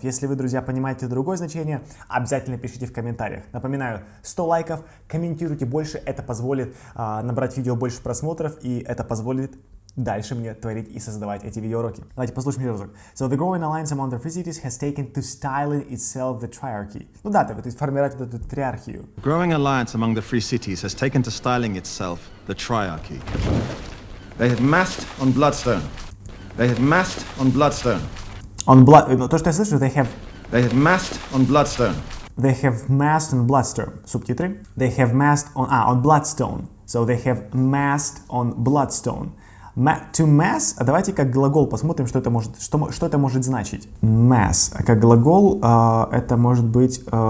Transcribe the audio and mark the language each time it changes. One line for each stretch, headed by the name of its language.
Russian: Если вы, друзья, понимаете другое значение, обязательно пишите в комментариях. Напоминаю, 100 лайков, комментируйте больше, это позволит набрать видео больше просмотров, и это позволит дальше мне творить и создавать эти видеоуроки. Давайте послушаем еще разок.
English: So the growing alliance among the free cities has taken to styling itself the triarchy.
Russian: Ну да, то есть формировать вот эту триархию.
English: The growing alliance among the free cities has taken to styling itself the triarchy. They have massed on Bloodstone. They have massed on Bloodstone. On blood,
Russian: ну, то, что я слышу,
English: they have massed on Bloodstone. They have massed on Bloodstone.
Russian: Субтитры.
English: They have massed on Bloodstone. So they have massed on Bloodstone.
Russian: To mass, а давайте как глагол посмотрим, что это может значить. Mass, а как глагол это может быть...